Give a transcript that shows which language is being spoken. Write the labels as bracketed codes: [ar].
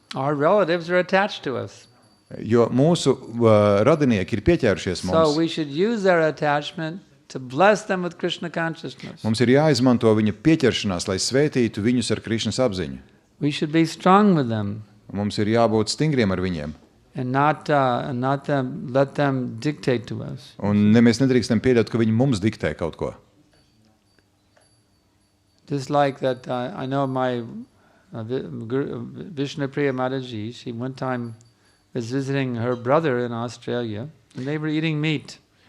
[en] Our relatives are attached to us. [lv] Jo mūsu radinieki ir pieķērušies mums. [en] So we should use their attachment to bless them with Krishna consciousness. [lv] Mums ir jāizmanto viņa pieķeršanās, lai svētītu viņus ar Krišnas apziņu. [en] We should be strong with them. [lv] Mums ir jābūt stingriem ar viņiem. [en] And not let them dictate to us. [lv] Un mēs nedrīkstam pieļaut, ka viņi mums diktē kaut ko. [en] Just like that, I know my Vishnu Priya Mataji, she one time was visiting her brother in Australia, and they were eating meat.